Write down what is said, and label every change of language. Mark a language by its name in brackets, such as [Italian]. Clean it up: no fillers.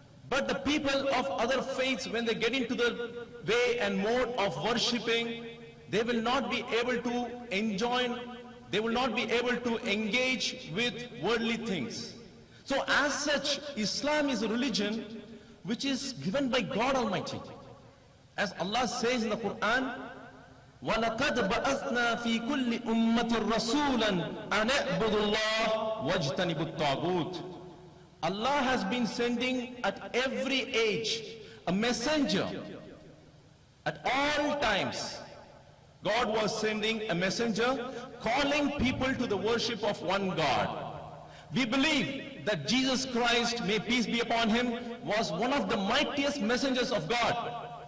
[English] But the people of other faiths, when they get into the way and mode of worshipping, they will not be able to enjoy, they will not be able to engage with worldly things. So as such, Islam is a religion which is given by God Almighty. As Allah says in the Quran, [Arabic] وَلَقَدْ بَأَثْنَا فِي كُلِّ أُمَّةٍ رَسُولًا أَنْ اعْبُدُوا اللَّهَ وَاجْتَنِبُوا الطَّاغُوتَ. [English] Allah has been sending at every age a messenger. At all times, God was sending a messenger calling people to the worship of one God. We believe that Jesus Christ, may peace be upon him, was one of the mightiest messengers of God.